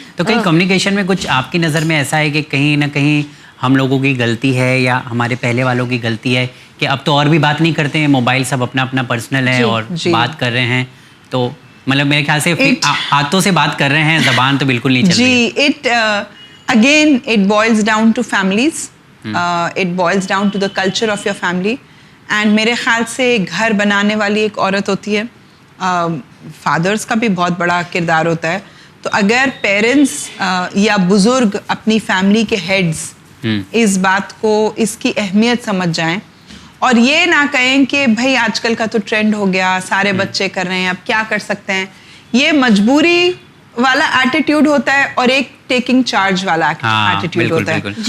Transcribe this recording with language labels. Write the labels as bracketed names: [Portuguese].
[Urdu] تو کہیں کمیونیکیشن میں کچھ آپ کی نظر میں ایسا ہے کہ کہیں نہ کہیں ہم لوگوں کی غلطی ہے یا ہمارے پہلے والوں کی غلطی ہے کہ اب تو اور بھی بات نہیں کرتے ہیں, موبائل سب اپنا اپنا پرسنل ہے اور بات کر رہے ہیں, تو مطلب میرے خیال سے ہاتھوں سے بات کر رہے ہیں, زبان تو بالکل نہیں چل رہی. [English] جی, again it boils down to families, it boils down to the culture of your family. [Urdu] And میرے خیال سے گھر بنانے والی ایک عورت ہوتی ہے, فادرس کا بھی بہت بڑا کردار ہوتا ہے. تو اگر پیرنٹس یا بزرگ اپنی فیملی کے ہیڈز اس بات کو, اس کی اہمیت سمجھ جائیں اور یہ نہ کہیں کہ بھائی آج کل کا تو ٹرینڈ ہو گیا, سارے بچے کر رہے ہیں, اب کیا کر سکتے ہیں, یہ مجبوری والا ایٹیٹیوڈ ہوتا ہے اور ایک ٹیکنگ چارج والا ایٹیٹیوڈ ہوتا ہے.